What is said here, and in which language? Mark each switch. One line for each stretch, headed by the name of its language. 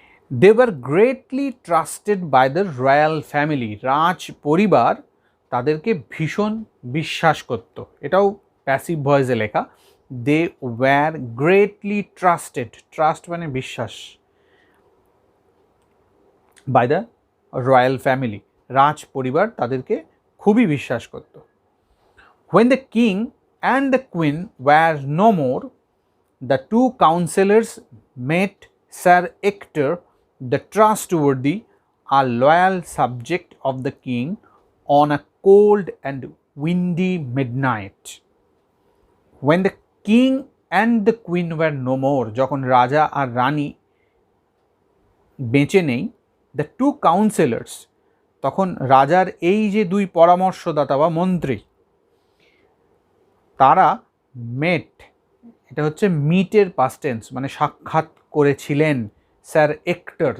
English: they were greatly trusted by the royal family,
Bangla: রাজ পরিবার তাদেরকে ভীষণ বিশ্বাস করত। এটাও প্যাসিভ ভয়েসে লেখা।
English: they were greatly trusted,
Bangla: trust মানে বিশ্বাস,
English: by the royal family,
Bangla: রাজ পরিবার তাদেরকে খুবই বিশ্বাস করত।
English: When the king and the queen were no more, the two counselors met Sir Ector, the trustworthy, a loyal subject of the king, on a cold and windy midnight. When the king and the queen were no more,
Bangla: যখন রাজা আর রানী বেঁচে নেই,
English: the two counselors,
Bangla: তখন রাজার এই যে দুই পরামর্শদাতা বা মন্ত্রী, তারা মেট, এটা হচ্ছে মিটের পাস্ট টেন্স, মানে সাক্ষাৎ করেছিলেন স্যার এক্টর।